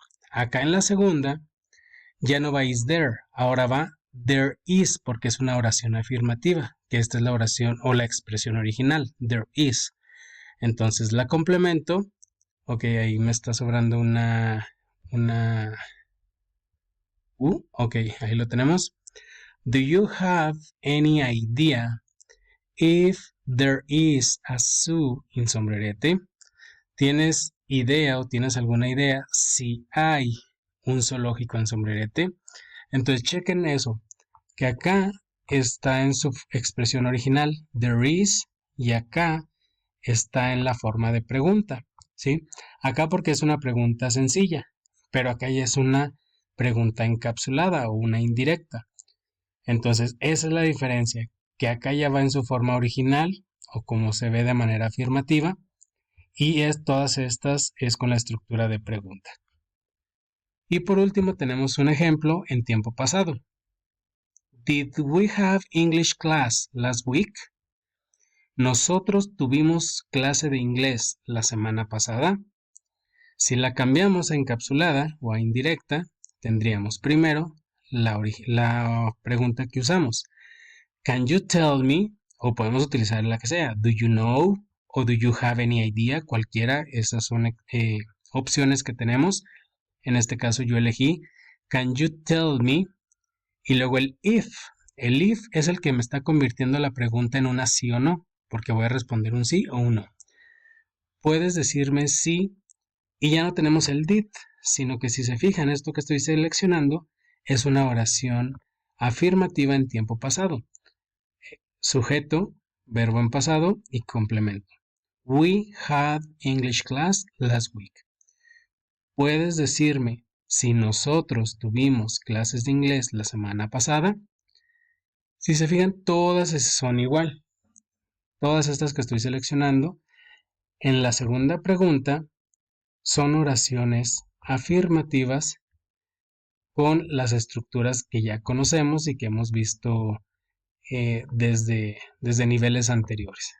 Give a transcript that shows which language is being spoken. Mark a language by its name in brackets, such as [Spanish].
[Spanish] Acá en la segunda ya no va [English] is there, [Spanish] ahora va [English] there is [Spanish] porque es una oración afirmativa, que esta es la oración o la expresión original, [English] there is. [Spanish] Entonces la complemento, ok, ahí me está sobrando una ok, ahí lo tenemos. [English] Do you have any idea if there is a zoo in Sombrerete? [Spanish] ¿Tienes idea o tienes alguna idea si hay un zoológico en Sombrerete? Entonces chequen eso, que acá está en su expresión original, [English] there is, [Spanish] y acá está en la forma de pregunta, ¿sí? Acá porque es una pregunta sencilla, pero acá ya es una pregunta encapsulada o una indirecta. Entonces, esa es la diferencia, que acá ya va en su forma original o como se ve de manera afirmativa, y todas estas es con la estructura de pregunta. Y por último tenemos un ejemplo en tiempo pasado. [English] Did we have English class last week? [Spanish] Nosotros tuvimos clase de inglés la semana pasada. Si la cambiamos a encapsulada o a indirecta, tendríamos primero la pregunta que usamos. [English] Can you tell me? [Spanish] O podemos utilizar la que sea. [English] Do you know? [Spanish] O [English] do you have any idea? [Spanish] Cualquiera, esas son opciones que tenemos. En este caso yo elegí [English] Can you tell me? [Spanish] Y luego el if. El if es el que me está convirtiendo la pregunta en una sí o no, porque voy a responder un sí o un no. Puedes decirme sí y ya no tenemos el did, sino que si se fijan, esto que estoy seleccionando es una oración afirmativa en tiempo pasado. Sujeto, verbo en pasado y complemento. [English] We had English class last week. [Spanish] ¿Puedes decirme si nosotros tuvimos clases de inglés la semana pasada? Si se fijan, todas son igual. Todas estas que estoy seleccionando, en la segunda pregunta, son oraciones afirmativas con las estructuras que ya conocemos y que hemos visto desde niveles anteriores.